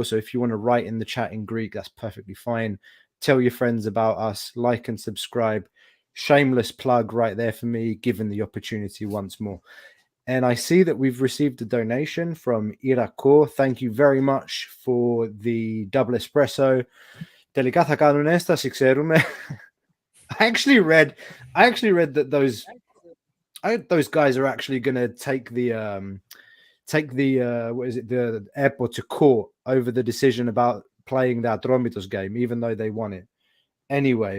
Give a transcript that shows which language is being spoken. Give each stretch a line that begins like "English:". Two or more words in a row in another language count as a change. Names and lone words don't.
English: So if you want to write in the chat in Greek, that's perfectly fine. Tell your friends about us, like and subscribe. Shameless plug right there for me, given the opportunity once more. And I see that we've received a donation from Irako. Thank you very much for the double espresso.
Greek: Τελικά θα κάνουν έσταση, ξέρουμε.
English: I actually read that those guys are actually going to take the the airport to court over the decision about playing that Atromitos game, even though they won it. Anyway,